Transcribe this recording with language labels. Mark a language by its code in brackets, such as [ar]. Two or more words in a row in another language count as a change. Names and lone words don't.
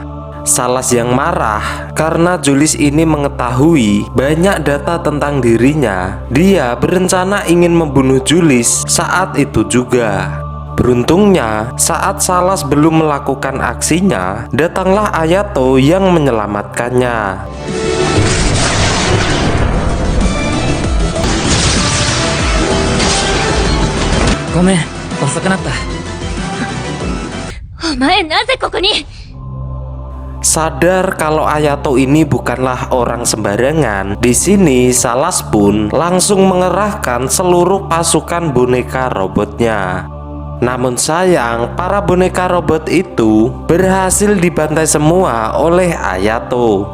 [id] Salas yang marah karena Julius ini mengetahui banyak data tentang dirinya. Dia berencana ingin membunuh Julius saat itu juga. Beruntungnya, saat Salas belum melakukan aksinya, datanglah Ayato yang menyelamatkannya. [ja] Gomen, 遅くなった。お前なぜここに？ [id] Sadar kalau Ayato ini bukanlah orang sembarangan, di sini Salas pun langsung mengerahkan seluruh pasukan boneka robotnya. Namun sayang, para boneka robot itu berhasil dibantai semua oleh Ayato.